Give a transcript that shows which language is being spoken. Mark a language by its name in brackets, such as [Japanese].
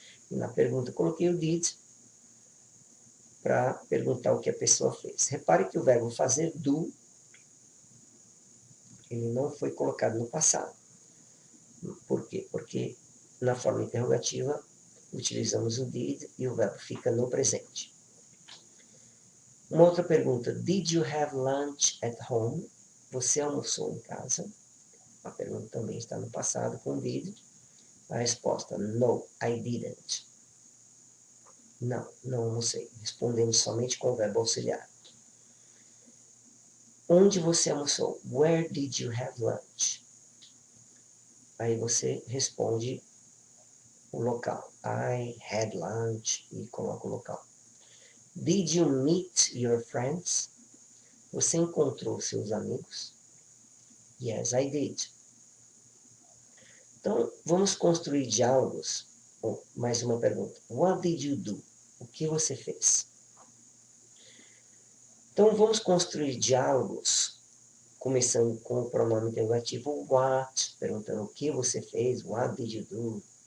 [Portuguese] E na pergunta coloquei o did para perguntar o que a pessoa fez. Repare que o verbo fazer do, ele não foi colocado no passado. Por quê? Porque na forma interrogativa utilizamos o did e o verbo fica no presente. Uma outra pergunta. [English] Did you have lunch at home? [Portuguese] Você almoçou em casa? A pergunta também está no passado com did. A resposta, [English] no, I didn't. [Portuguese] Não almocei. Respondemos somente com o verbo auxiliar. Onde você almoçou? [English] Where did you have lunch? [Portuguese] aí você responde o local. [English] I had lunch [Portuguese] e coloca o local. [English] Did you meet your friends? [Portuguese] Você encontrou seus amigos? [English] Yes, I did. [Portuguese] Então, vamos construir diálogos. Mais uma pergunta. [English] What did you do? [Portuguese] O que você fez? Então, vamos construir diálogos, começando com o pronome interrogativo what, perguntando o que você fez, [English] what did you do?